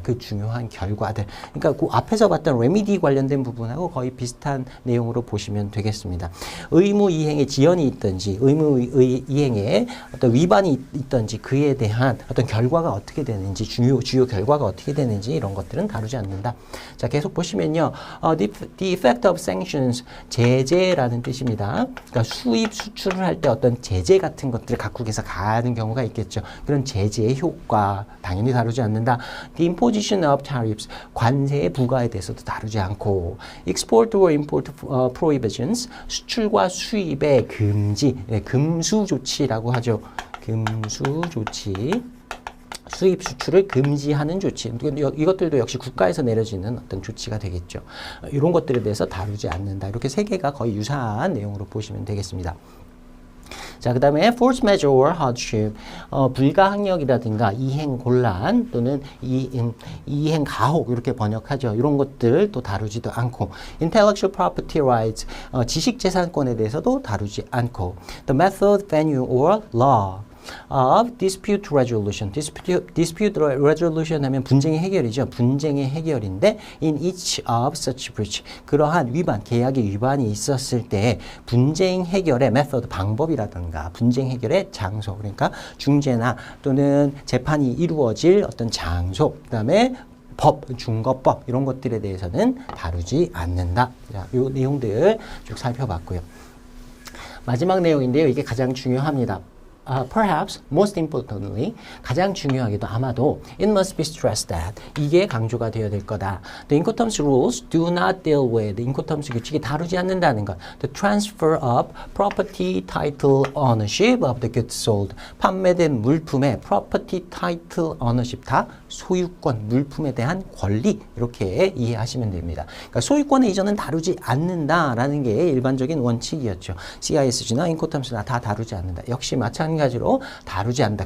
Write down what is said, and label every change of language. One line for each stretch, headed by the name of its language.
Korean: 그 중요한 결과들. 그러니까 그 앞에서 봤던 레미디 관련된 부분하고 거의 비슷한 내용으로 보시면 되겠습니다. 의무 이행에 지연이 있든지 의무 이행에 어떤 위반이 있든지 그에 대한 어떤 결과가 어떻게 되는지 주요 결과가 어떻게 되는지 이런 것들은 다루지 않는다. 자, 계속 보시면요.
English: The effect of sanctions,
Korean: 제재라는 뜻입니다. 그러니까 수입 수출을 할 때 어떤 제재 같은 것들을 각국에서 가하는 경우가 있겠죠. 그런 제재의 효과 당연히 다루지 않는다.
English: The imposition of tariffs,
Korean: 관세의 부과에 대해서도 다루지 않고
English: export or import prohibitions,
Korean: 수출과 수입의 금지, 금수 조치라고 하죠. 금수 조치. 수입 수출을 금지하는 조치. 이것들도 역시 국가에서 내려지는 어떤 조치가 되겠죠. 이런 것들에 대해서 다루지 않는다. 이렇게 세 개가 거의 유사한 내용으로 보시면 되겠습니다. 자, 그 다음에
English: force majeure or hardship,
Korean: 불가항력이라든가 이행 곤란 또는 이행 가혹 이렇게 번역하죠. 이런 것들 또 다루지도 않고
English: intellectual property rights,
Korean: 지식재산권에 대해서도 다루지 않고
English: the method, venue or law of dispute resolution.
Korean: dispute resolution 하면 분쟁의 해결이죠. 분쟁의 해결인데
English: in each of such breach.
Korean: 그러한 위반, 계약의 위반이 있었을 때 분쟁 해결의 method, 방법이라든가 분쟁 해결의 장소, 그러니까 중재나 또는 재판이 이루어질 어떤 장소, 그다음에 법, 중거법 이런 것들에 대해서는 다루지 않는다. 자, 요 내용들 쭉 살펴봤고요. 마지막 내용인데요. 이게 가장 중요합니다.
English: Perhaps most importantly,
Korean: 가장 중요하게도 아마도
English: it must be stressed that
Korean: 이게 강조가 되어야 될 거다.
English: The Incoterms rules do not deal with Incoterms
Korean: 규칙이 다루지 않는다는 것.
English: The transfer of property title ownership of the goods sold.
Korean: 판매된 물품의
English: property title ownership
Korean: 다 소유권, 물품에 대한 권리 이렇게 이해하시면 됩니다. 그러니까 소유권의 이전은 다루지 않는다라는 게 일반적인 원칙이었죠. CISG나 Incoterms나 다 다루지 않는다. 역시 마찬가지로 다루지 않는다.